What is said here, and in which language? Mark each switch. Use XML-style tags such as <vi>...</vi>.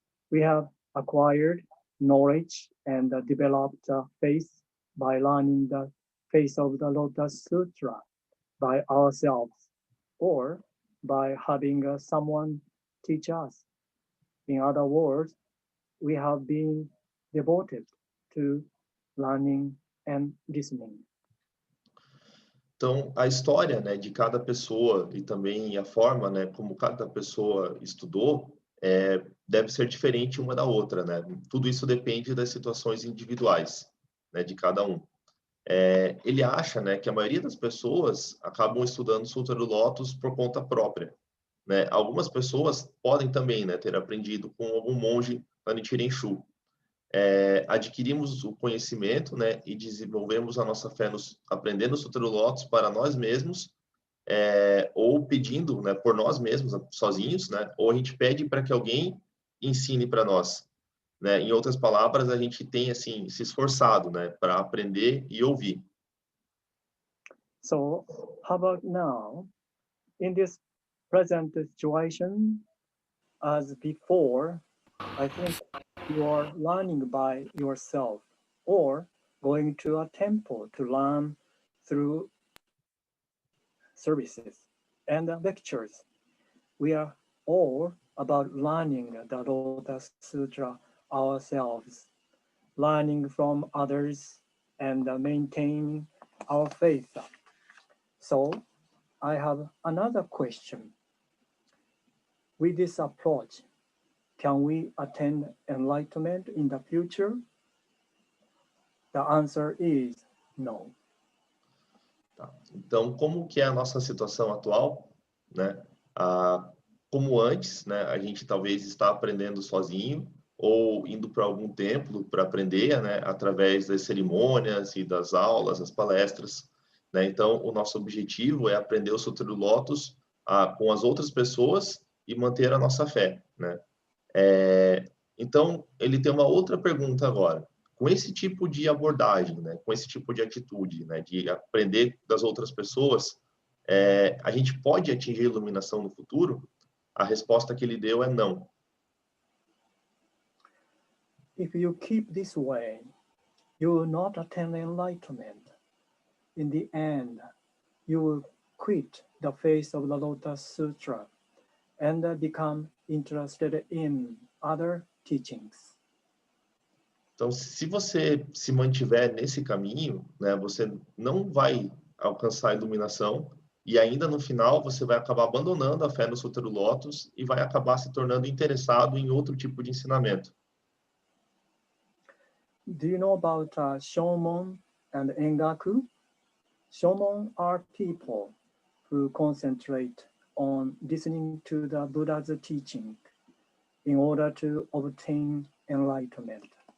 <en>We have acquired knowledge and developed faith by learning the face of the Lotus Sutra by ourselves or by having someone teach us. In other words, we have been devoted to learning and listening.</en> <pt>Então, a história, né, de cada pessoa e também a forma, né, como cada pessoa estudou, deve ser diferente uma da outra, né? Tudo isso depende das situações individuais, né, de cada um. Ele acha, né, que a maioria das pessoas acabam estudando Sutra do Lótus por conta própria, né? Algumas pessoas podem também, né, ter aprendido com algum monge da Nichiren Shu. Adquirimos o conhecimento, né, e desenvolvemos a nossa fé aprendendo o Sutra do Lótus para nós mesmos, ou pedindo, né, por nós mesmos, sozinhos, né, ou a gente pede para que alguém ensine para nós. Né? Em outras palavras, a gente tem assim se esforçado, né, para aprender e ouvir.</pt> <en>So, how about now? In this present situation, as before, I think you are learning by yourself or going to a temple to learn through services and lectures. We are all about learning the Lotus Sutra ourselves, learning from others, and maintaining our faith. So, I have another question. With this approach, can we attain enlightenment in the future? The answer is no.</en> <pt>Tá. Então, como que é a nossa situação atual, né? Como antes, né? A gente talvez está aprendendo sozinho ou indo para algum templo para aprender, né? Através das cerimônias e das aulas, das palestras, né? Então, o nosso objetivo é aprender o Sutra do Lótus com as outras pessoas e manter a nossa fé, né? Então, ele tem uma outra pergunta agora. Com esse tipo de abordagem, né, com esse tipo de atitude, né, de aprender das outras pessoas, a gente pode atingir a iluminação no futuro? A resposta que ele deu é não.</pt> <en>If you keep this way, you will not attain enlightenment. In the end, you will quit the face of the Lotus Sutra and become interested in other teachings.</en> <pt>Então, se você se mantiver nesse caminho, né, você não vai alcançar a iluminação e ainda no final você vai acabar abandonando a fé no Sutra do Lótus e vai acabar se tornando interessado em outro tipo de ensinamento.</pt> <en>Do you know about Shomon and Engaku? Shomon are people who concentrate on listening to the Buddha's teaching in order to obtain enlightenment.</en>